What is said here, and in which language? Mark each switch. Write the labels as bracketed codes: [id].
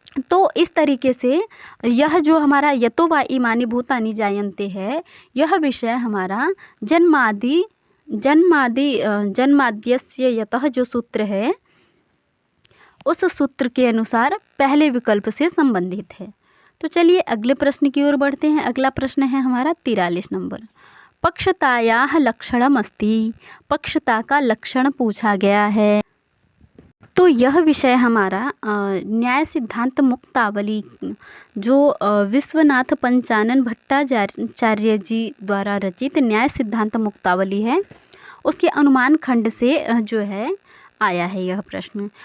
[hi] तो इस तरीके से यह जो हमारा [sa] यतो वा इमानि भूतानि जायन्ते [hi] है, यह विषय हमारा जन्माद्यस्य यतः जो सूत्र है उस सूत्र के अनुसार पहले विकल्प से संबंधित है। तो चलिए अगले प्रश्न की ओर बढ़ते हैं। अगला प्रश्न है हमारा 43 नंबर। [sa] पक्षतायाः लक्षणम् अस्ति। [hi] पक्षता का लक्षण पूछा गया है। तो यह विषय हमारा न्याय सिद्धांत मुक्तावली जो विश्वनाथ पंचानन भट्टाचार्य जी द्वारा रचित न्याय सिद्धांत मुक्तावली है उसके अनुमान खंड से जो है आया है यह प्रश्न।